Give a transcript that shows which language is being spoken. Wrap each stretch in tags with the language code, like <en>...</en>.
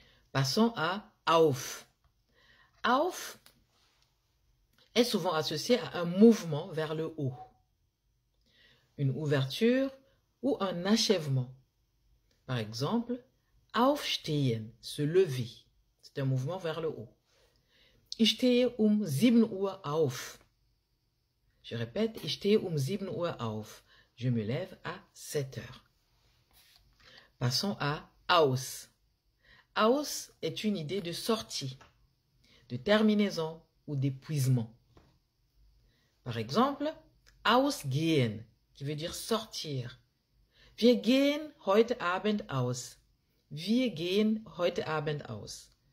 <fr>Passons à auf. Auf est souvent associé à un mouvement vers le haut, une ouverture ou un achèvement. Par exemple, aufstehen, se lever. C'est un mouvement vers le haut.</fr> <de>Ich stehe 7 Uhr auf.</de> <fr>Je répète,</fr> <de>ich stehe 7 Uhr auf.</de> <fr>Je me lève à 7 heures. Passons à aus. Aus est une idée de sortie, de terminaison ou d'épuisement. Par exemple, ausgehen, qui veut dire sortir.</fr> <de>Wir gehen heute Abend aus. Wir gehen heute Abend aus.</de>